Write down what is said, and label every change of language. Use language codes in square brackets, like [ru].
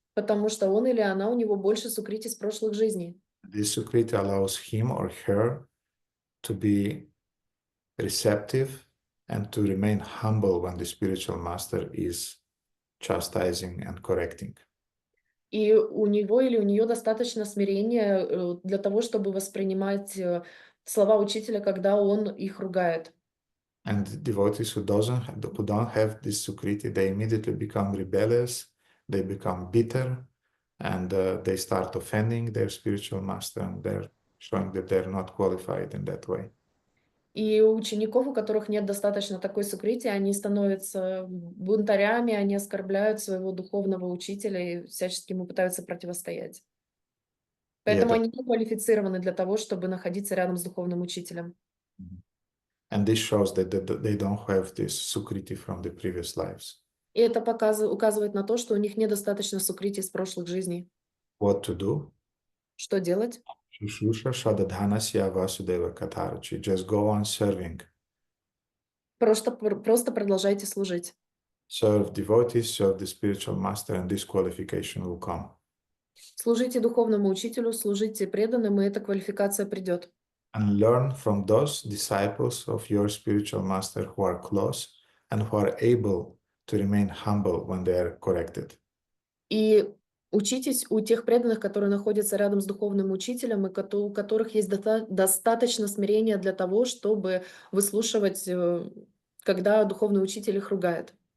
[ru] Потому что он или она, у него больше сукрити с прошлых жизней. [en] This Sukriti allows him or her to be receptive and to remain humble when the spiritual master is chastising and correcting. [ru] И у него или у нее достаточно смирения для того, чтобы воспринимать слова учителя, когда он их ругает. [en] And devotees who don't have this Sukriti, they immediately become rebellious, they become bitter, and they start offending their spiritual master, and they're showing that they're not qualified in that way. [ru] И у учеников, у которых нет достаточно такой сукрити, они становятся бунтарями, они оскорбляют своего духовного учителя и всячески ему пытаются противостоять. Поэтому они не квалифицированы для того, чтобы находиться рядом с духовным учителем. [en] And this shows that they don't have this Sukriti from the previous lives. [ru] И это указывает на то, что у них недостаточно сукрити из прошлых жизней. [en] What to do? [ru] Что делать? [sa] Shushusha Shadadhanasya Vasudeva Katarchi. [en] Just go on serving. [ru] Просто продолжайте служить. [en] Serve devotees, serve the spiritual master, and this qualification will come. [ru] Служите духовному учителю, служите преданным, и эта квалификация придет. [en] And learn from those disciples of your spiritual master who are close and who are able to remain humble when they are corrected. [ru] И учитесь у тех преданных, которые находятся рядом с духовным учителем, и у которых есть достаточно смирения для того, чтобы выслушивать, когда духовный учитель их ругает.